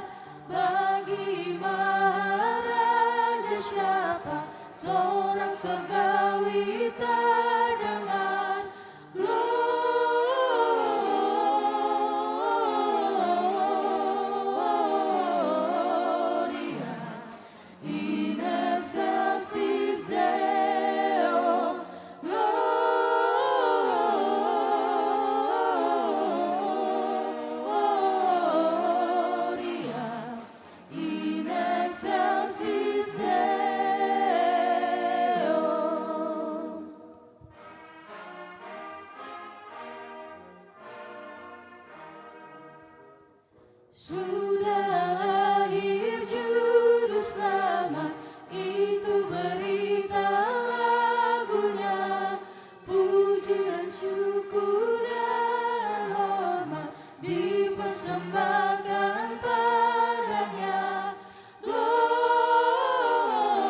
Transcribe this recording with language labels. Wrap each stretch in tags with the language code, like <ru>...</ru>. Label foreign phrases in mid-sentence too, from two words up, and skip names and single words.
<id>Bagi Maharaja siapa seorang surgawi terdengar?</id> <la>Gloria in excelsis Deo. Gloria in excelsis Deo.</la> <id>Sudah lahir juru selamat, itu berita lagunya. Puji dan syukur dan hormat dipersembahkan padanya.</id> <la>Gloria</la>